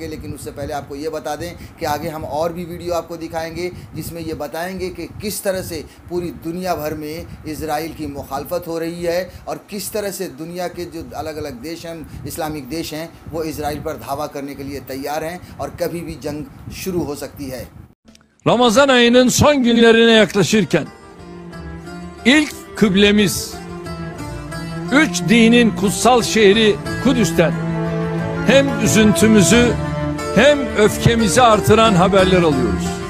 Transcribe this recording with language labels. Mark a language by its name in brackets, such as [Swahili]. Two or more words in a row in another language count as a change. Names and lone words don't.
[Hindi] लेकिन उससे पहले आपको ये बता दें कि आगे हम और भी वीडियो आपको दिखाएंगे जिसमें ये बताएंगे कि किस तरह से पूरी दुनिया भर में इजराइल की मुखालफत हो रही है और किस तरह से दुनिया के जो अलग अलग देश हैं, इस्लामिक देश हैं, वो इजराइल पर धावा करने के लिए तैयार हैं और कभी भी जंग शुरू हो सकती है। [Turkish] Ramazan ayının son günlerine yaklaşırken ilk kıblemiz, üç dinin kutsal şehri Kudüs'ten hem üzüntümüzü hem öfkemizi artıran haberler alıyoruz.